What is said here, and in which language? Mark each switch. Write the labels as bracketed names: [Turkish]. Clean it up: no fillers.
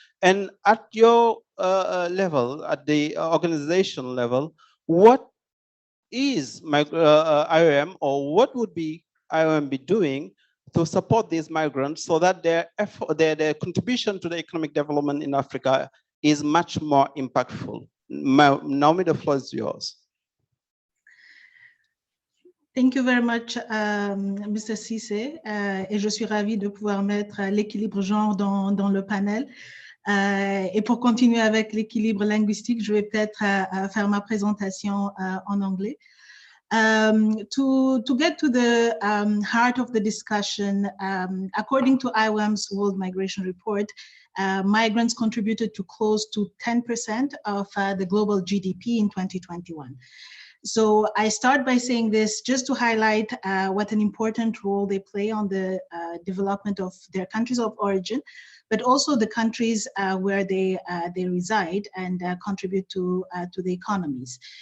[English] And at your level, at the organization level, what is IOM, or what would be IOM be doing to support these migrants so that their contribution to the economic development in Africa is much more impactful? Naomi, the floor is yours. Thank you very much, Mr. [French] Cisse, et je suis ravie de pouvoir mettre l'équilibre genre dans le panel. Et pour continuer avec l'équilibre linguistique, je vais peut-être faire ma présentation en anglais. [English] To get to the heart of the discussion, according to IOM's World Migration Report, migrants contributed to close to 10% of the global GDP in 2021. So I start by saying this just to highlight what an important role they play on the development of their countries of origin, but also the countries where they reside and contribute to the economies.